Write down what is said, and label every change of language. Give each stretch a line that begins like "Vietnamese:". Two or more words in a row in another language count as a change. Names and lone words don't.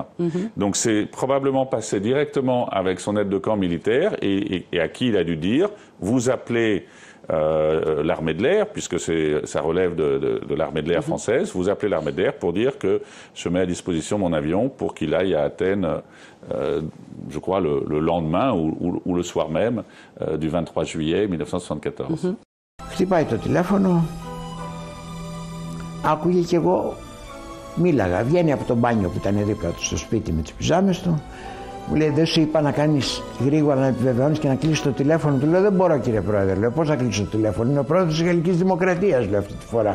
French: Donc c'est probablement passé directement avec son aide de camp militaire et à qui il a dû dire « vous appelez l'armée de l'air, puisque ça relève de l'armée de l'air française, vous appelez l'armée de l'air pour dire que je mets à disposition mon avion pour qu'il aille à Athènes, je crois, le lendemain ou le soir même du 23 juillet 1974.
Greek: Χτυπάει το τηλέφωνο, άκουγε και εγώ μίλαγα, βγαίνει από το μπάνιο που ήταν δίπλα του στο σπίτι με τις πιζάμες του, μου λέει δεν σου είπα να κάνεις γρήγορα να επιβεβαιώνεις και να κλείσεις το τηλέφωνο? Του λέω δεν μπορώ κύριε πρόεδρε, λέω πώς θα κλείσω το τηλέφωνο, είναι ο πρόεδρος της Γαλλικής Δημοκρατίας, λέω αυτή τη φορά.